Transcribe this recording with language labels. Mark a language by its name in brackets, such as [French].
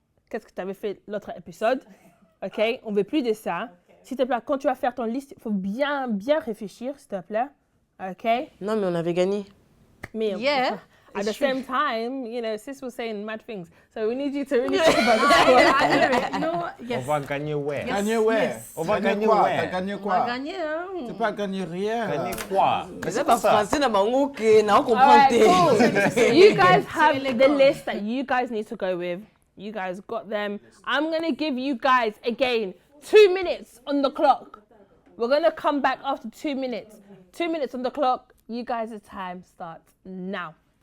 [French] Qu'est-ce que tu avais fait l'autre épisode? OK, on veut plus de ça. Okay. S'il te plaît, quand tu vas faire ton liste, il faut bien réfléchir, s'il te plaît. OK? Non, mais on avait gagné. Mais [English] yeah. At the same time, you know, sis was saying mad things. So we need you to really think about this one. You know what? Yes. [French] On va gagner [English] where? [French] Gagner [English] where? [French] Yes. On va gagner [English] where? [French] T'as gagné quoi? On va gagner, hein? T'as pas gagné rien. Gagner quoi? Mais c'est pas français, na mango que na on comprend. [English] All right, cool. You guys have the list that you guys need to go with. You guys got them. I'm going to give you guys, again, 2 minutes on the clock. We're going to come back after 2 minutes. 2 minutes on the clock. You guys' time starts now.